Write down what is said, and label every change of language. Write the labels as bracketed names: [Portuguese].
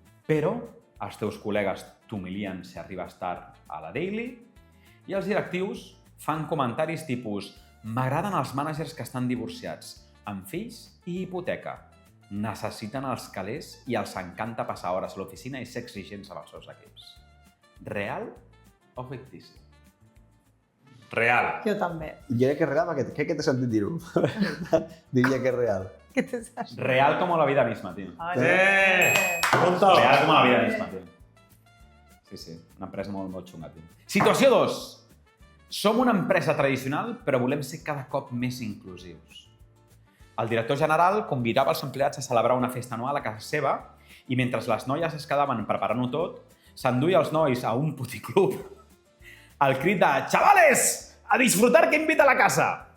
[Catalan] Però els teus col·legues t'humilien si arribes tard a la daily, i els directius fan comentaris tipus «M'agraden els mànagers que estan divorciats, amb fills i hipoteca. Necessiten els calés i els encanta passar hores a l'oficina i ser exigents amb els seus equips». Real o fictici? Real. Jo també. Jo crec que és real, perquè crec que t'he sentit dir-ho. Diria que és real. Què t'has dit? [Spanish] Real como la vida misma, tío. Punto. Real como la vida misma, tío. [Catalan] Sí, una empresa molt xunga, [Spanish] tío. [Catalan] Situació 2. Som una empresa tradicional, però volem ser cada cop més inclusius. El director general convidava els empleats a celebrar una festa anual a casa seva i mentre les noies es quedaven preparant-ho tot, s'enduia els nois a un puticlub al crit de [Spanish] «Chavales, a disfrutar que invita a la casa!».